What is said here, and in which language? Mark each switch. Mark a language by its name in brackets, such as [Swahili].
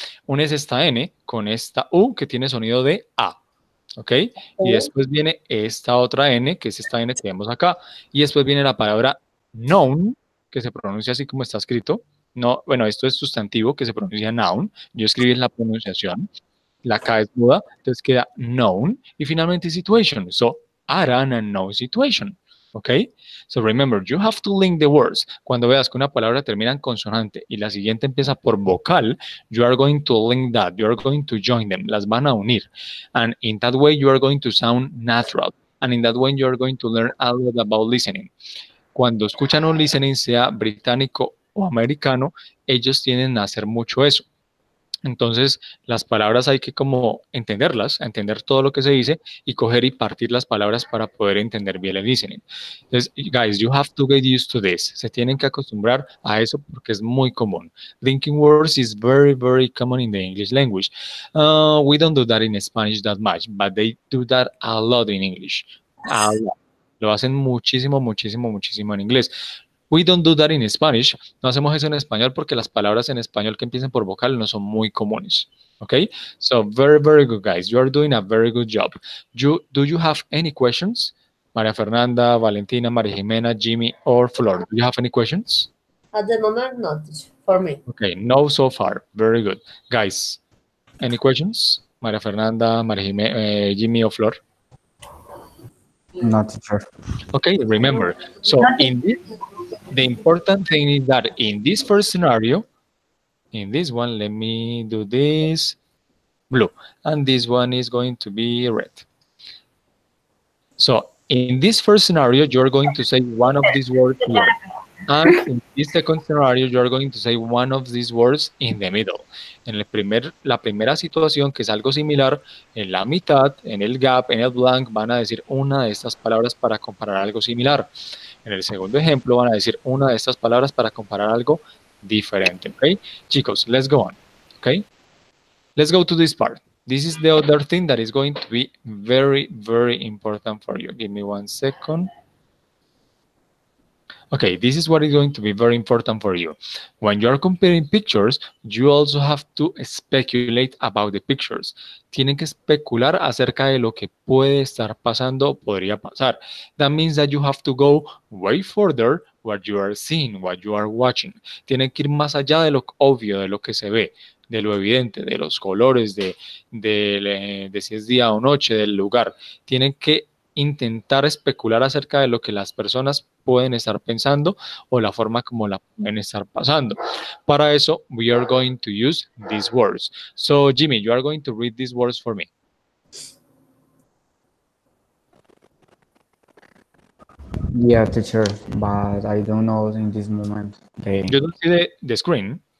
[Spanish] Unes esta N con esta U que tiene sonido de A, ¿ok? Y después viene esta otra N, que es esta N que vemos acá. Y después viene la palabra known, que se pronuncia así como está escrito. No, bueno, esto es sustantivo que se pronuncia noun. Yo escribí la pronunciación. La K es muda, entonces queda known. Y finalmente situation. [English] So, are an unknown situation. ¿Ok? So remember, you have to link the words. [Spanish] Cuando veas que una palabra termina en consonante y la siguiente empieza por vocal, [English] you are going to link that. You are going to join them. [Spanish] Las van a unir. [English] And in that way, you are going to sound natural. And in that way, you are going to learn a lot about listening. [Spanish] Cuando escuchan un listening, sea británico o americano, ellos tienden a hacer mucho eso. Entonces, las palabras hay que como entenderlas, entender todo lo que se dice y coger y partir las palabras para poder entender bien el listening. [English] Entonces, guys, you have to get used to this. [Spanish] Se tienen que acostumbrar a eso porque es muy común. [English] Linking words is very, very common in the English language. We don't do that in Spanish that much, but they do that a lot in English. A lot. [Spanish] Lo hacen muchísimo, muchísimo, muchísimo en inglés. [English] We don't do that in Spanish. [Spanish] No hacemos eso en español porque las palabras en español que empiecen por vocal no son muy comunes. [English] Okay? So, very, very good, guys. You are doing a very good job. Do you have any questions? María Fernanda, Valentina, María Jimena, Jimmy, or Flor. Do you have any questions? At the moment, not for me. Okay, no so far. Very good. Guys, any questions? María Fernanda, María Jimena, Jimmy, or Flor? No, teacher. Okay, remember. So, in this, the important thing is that in this first scenario, in this one, let me do this blue, and this one is going to be red. So in this first scenario, you're going to say one of these words here. And in this second scenario, you're going to say one of these words in the middle. [Spanish] En la primera situación, que es algo similar, en la mitad, en el gap, en el blank, van a decir una de estas palabras para comparar algo similar. En el segundo ejemplo, van a decir una de estas palabras para comparar algo diferente. [English] ¿Ok? Chicos, let's go on. ¿Ok? Let's go to this part. This is the other thing that is going to be very, very important for you. Give me 1 second. Okay, this is what is going to be very important for you. When you are comparing pictures, you also have to speculate about the pictures. [Spanish] Tienen que especular acerca de lo que puede estar pasando o podría pasar. [English] That means that you have to go way further what you are seeing, what you are watching. [Spanish] Tienen que ir más allá de lo obvio, de lo que se ve, de lo evidente, de los colores, de si es día o noche, del lugar. Tienen que intentar especular acerca de lo que las personas pueden estar pensando o la forma como la pueden estar pasando. Para eso, [English] we are going to use these words. So, Jimmy, you are going to read these words for me. Yeah, teacher, but I don't know in this moment. You don't see the screen?